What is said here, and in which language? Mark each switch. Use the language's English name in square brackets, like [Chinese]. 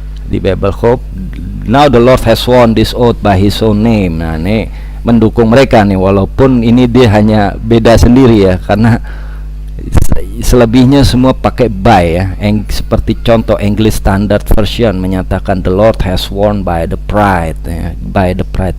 [English] Di Bible Hub, now the Lord has sworn this oath by his own name. [Indonesian] Nah, ini mendukung mereka nih, walaupun ini dia hanya beda sendiri ya, karena selebihnya semua pakai by ya. Seperti contoh [English] English Standard Version [Indonesian] menyatakan [English] the Lord has sworn by the pride ya, by the pride.